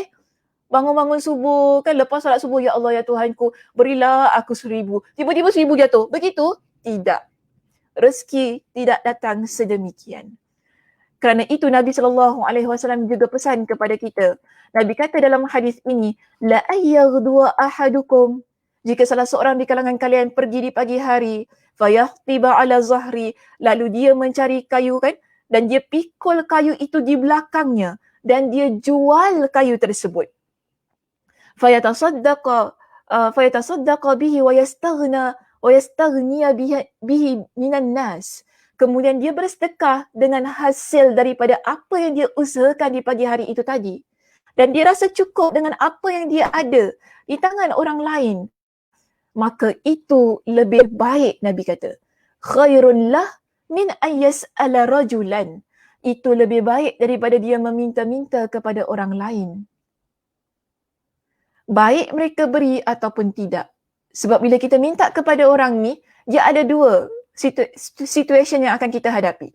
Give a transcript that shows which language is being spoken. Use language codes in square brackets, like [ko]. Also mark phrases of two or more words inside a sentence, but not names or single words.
[ms] Bangun-bangun subuh, kan lepas salat subuh, [ar] يا الله [ms] ya Tuhanku, berilah aku 1,000. Tiba-tiba 1,000 jatuh. Begitu? Tidak. Rezeki tidak datang sedemikian. Kerana itu Nabi SAW juga pesan kepada kita. Nabi kata dalam hadis ini, [ar] لأن يغدو أحدكم, [ms] jika salah seorang di kalangan kalian pergi di pagi hari, [ar] فيحتطب على ظهره, [ms] lalu dia mencari kayu kan, dan dia pikul kayu itu di belakangnya dan dia jual kayu tersebut. [ar] فيتصدق به ويستغني به من الناس. [ms] Kemudian dia bersedekah dengan hasil daripada apa yang dia usahakan di pagi hari itu tadi. Dan dia rasa cukup dengan apa yang dia ada di tangan orang lain. Maka itu lebih baik, Nabi kata. [ar] خير له من أن يسأل رجلا. [ms] Itu lebih baik daripada dia meminta-minta kepada orang lain. Baik mereka beri ataupun tidak. Sebab bila kita minta kepada orang ni, dia ada dua situation yang akan kita hadapi.